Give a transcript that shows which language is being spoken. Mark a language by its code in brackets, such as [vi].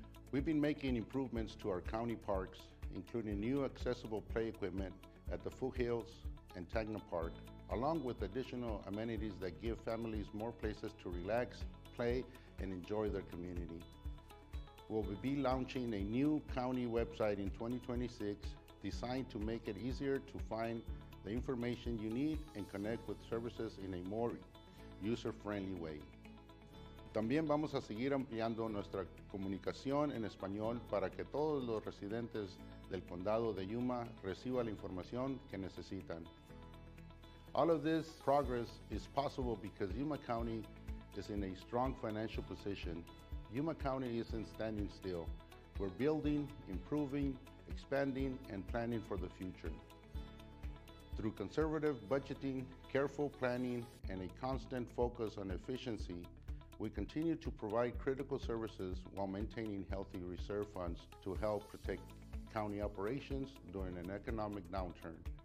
[en] We've been making improvements to our county parks, including new accessible play equipment at the Foothills and Tacna Park, along with additional amenities that give families more places to relax, play, and enjoy their community. We'll be launching a new county website in 2026 designed to make it easier to find the information you need and connect with services in a more user-friendly way. [es] También vamos a seguir ampliando nuestra comunicación en español para que todos los residentes del condado de Yuma reciban la información que necesitan. [en] All of this progress is possible because Yuma County is in a strong financial position. Yuma County isn't standing still. We're building, improving, expanding, and planning for the future. Through conservative budgeting, careful planning, and a constant focus on efficiency, we continue to provide critical services while maintaining healthy reserve funds to help protect county operations during an economic downturn.